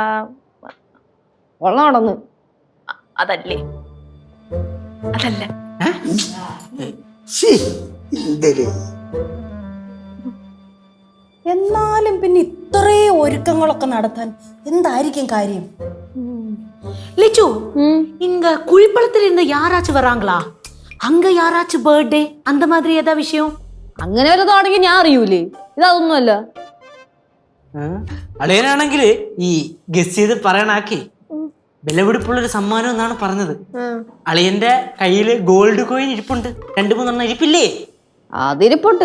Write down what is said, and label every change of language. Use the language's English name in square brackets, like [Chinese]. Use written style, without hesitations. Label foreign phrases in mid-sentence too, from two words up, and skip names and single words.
[Malayalam] നടന്നു. അതല്ലേ? അതല്ല. എന്നാലും പിന്നെ ഇത്രയും ഒരുക്കങ്ങളൊക്കെ നടത്താൻ എന്തായിരിക്കും കാര്യം? [Tamil] லிச்சு இங்க குழிப்பழத்துல இருந்து யாராச்சும் வராங்களா? அங்க யாராச்சும் பர்த்டே அந்த மாதிரி ஏதா விஷயம்? [Malayalam] അങ്ങനെ വല്ലതാണെങ്കിൽ ഞാൻ അറിയൂലേ. ഇതൊന്നുമല്ല. അളിയനാണെങ്കിൽ ഈ ഗസ് ചെയ്ത് പറയണാക്കി വിലപിടിപ്പുള്ളൊരു സമ്മാനം എന്നാണ് പറഞ്ഞത്. അളിയന്റെ കയ്യില് ഗോൾഡ് കോയിൻ ഇരിപ്പുണ്ട്, 2-3 ഇരിപ്പില്ലേ? അതിരിപ്പുണ്ട്.